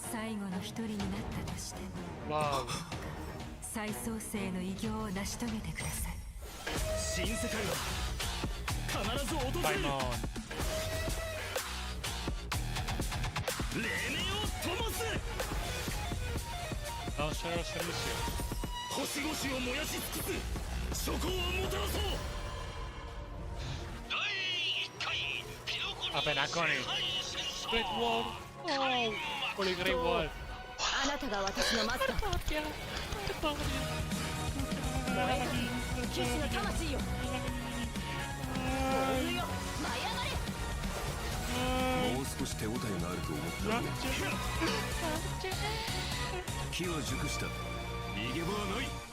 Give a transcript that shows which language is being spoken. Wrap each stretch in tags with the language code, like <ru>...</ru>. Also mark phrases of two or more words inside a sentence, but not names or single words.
<ja>最後の一人になったとして、わお。再創生の偉業を成し遂げてください。新世界は必ず訪れる。 Phainon. 黎明を灯す。</ja> <es>Vamos a hacer el servicio.</es> <ja>星々を燃やし尽くす。諸行をもたらそう。第1回</ja> <es>Apenas con el Great Wall. Oh, por el Great Wall.</es> <ja>あなたが私のマスター。燃える騎士の魂よ。燃えるよ、舞い上がれ。もう少し手応えがあると思った。機は熟した。逃げ場はない。</ja>